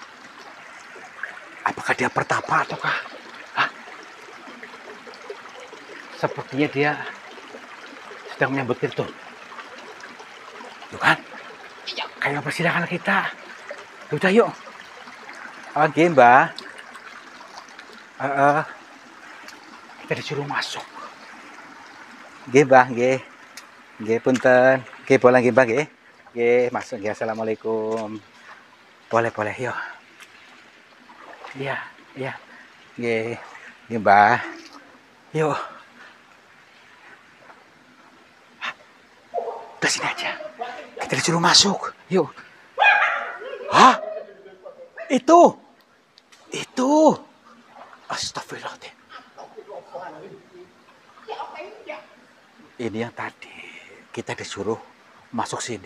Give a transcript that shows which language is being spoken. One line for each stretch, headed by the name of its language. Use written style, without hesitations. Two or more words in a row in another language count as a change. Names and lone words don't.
Indonesian: Apakah dia pertapa ataukah? Sepertinya dia sedang menyambut itu. Tuh kan? Kayak persidangan kita. Udah yuk. Oke, Mbak. Kita disuruh masuk.
Javanese: Nggih, Mbah, nggih. Nggih, punten. Nggih, boleh nggih, Mbah, nggih. Nggih, masuk nggih.
Indonesian: Assalamualaikum. Boleh, boleh, yuk. Iya, iya.
Javanese: Nggih. Nggih, Mbah.
Indonesian: Yuk. Udah sini aja. Kita disuruh masuk. Yuk. Hah? Itu. Astagfirullahaladzim. Ini yang tadi kita disuruh masuk sini.